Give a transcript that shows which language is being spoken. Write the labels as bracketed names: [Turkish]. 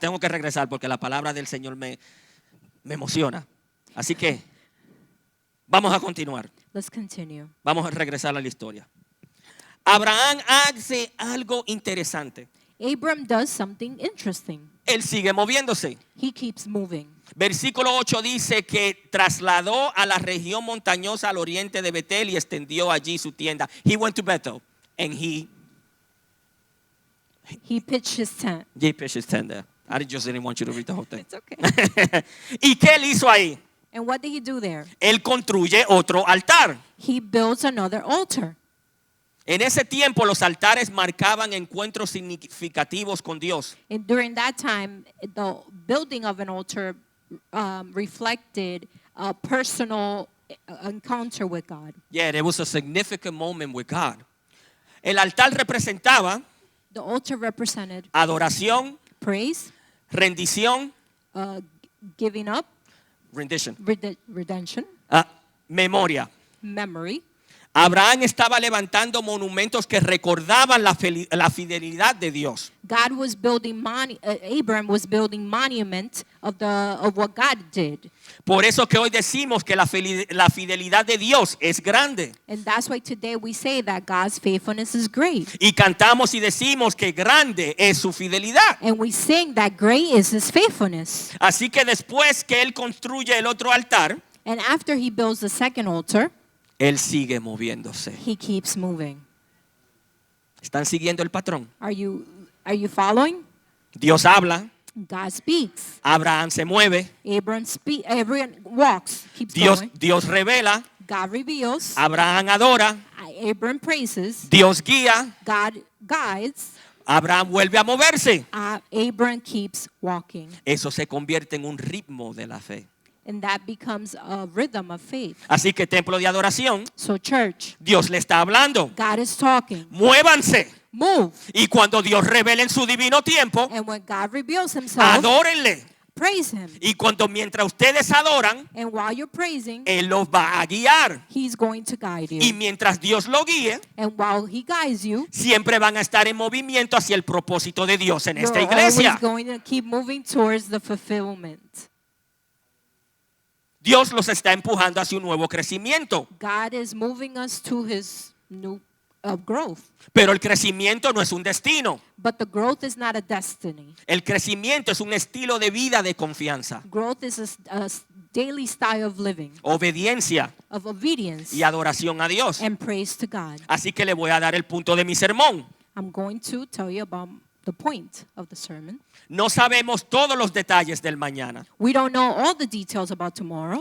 [Spanish] Tengo que regresar porque la palabra del Señor me emociona. Así que vamos a continuar. [English] Let's continue. [Spanish] Vamos a regresar a la historia. Abraham hace algo interesante. [English] Abram does something interesting. [Spanish] Él sigue moviéndose. [English] He keeps moving. [Spanish] Versículo 8 dice que trasladó a la región montañosa al oriente de Betel y extendió allí su tienda. [English] He went to Bethel and he pitched his tent. pitched his tent there. I just didn't want you to read the whole thing. It's okay. [Spanish] ¿Y qué él hizo ahí? [English] And what did he do there? [Spanish] Él construye otro altar. [English] He builds another altar. [Spanish] En ese tiempo los altares marcaban encuentros significativos con Dios. [English] And during that time, the building of an altar reflected a personal encounter with God. Yeah, there was a significant moment with God. [Spanish] El altar representaba [English] The altar represented [Spanish] adoración, [English] praise, [Spanish] rendición, [English] giving up, rendition, redemption, [Spanish] memoria. [English] memory. [Spanish] Abraham estaba levantando monumentos que recordaban la fidelidad de Dios. [English] God was building Abraham was building monument of what God did. [Spanish] Por eso que hoy decimos que la fidelidad de Dios es grande. [English] And that's why today we say that God's faithfulness is great. [Spanish] Y cantamos y decimos que grande es su fidelidad. [English] And we sing that great is his faithfulness. [Spanish] Así que después que él construye el otro altar, [English] And after he builds the second altar, [Spanish] él sigue moviéndose. [English] he keeps moving. [Spanish] ¿Están siguiendo el patrón? [English] Are you following? [Spanish] Dios habla, [English] God speaks. [Spanish] Abraham se mueve, [English] Abraham walks, keeps going. [Spanish] Dios revela, [English] God reveals. [Spanish] Abraham adora, [English] Abraham praises. [Spanish] Dios guía, [English] God guides. [Spanish] Abraham vuelve a moverse. [English] Abraham keeps walking. [Spanish] Eso se convierte en un ritmo de la fe. [English] And that becomes a rhythm of faith. [Spanish] Así que templo de adoración, [English] So church, [Spanish] Dios le está hablando. [English] God is talking. [Spanish] Muévanse. [English] Move. [Spanish] Y cuando Dios revele en su divino tiempo, [English] And when God reveals himself, [Spanish] adórenle. [English] praise him. [Spanish] Y mientras ustedes adoran, [English] And while you're praising, [Spanish] Él los va a guiar. [English] he's going to guide [Spanish] Y [English] you. [Spanish] mientras Dios lo guíe, [English] And while he guides you, [Spanish] siempre van a estar en movimiento hacia el propósito de Dios en esta [English] you're [Spanish] iglesia. [English] always going to keep moving towards the fulfillment. [Spanish] Dios los está empujando hacia un nuevo crecimiento. [English] God is moving us to his new growth. [Spanish] Pero el crecimiento no es un destino. [English] But the growth is not a destiny. [Spanish] El crecimiento es un estilo de vida de confianza, [English] Growth is a daily style of living, [Spanish] obediencia [English] of obedience [Spanish] y adoración a Dios. [English] and praise to God. [Spanish] Así que le voy a dar el punto de mi sermón. [English] I'm going to tell you about the point of the sermon. [Spanish] No sabemos todos los detalles del mañana. [English] We don't know all the details about tomorrow.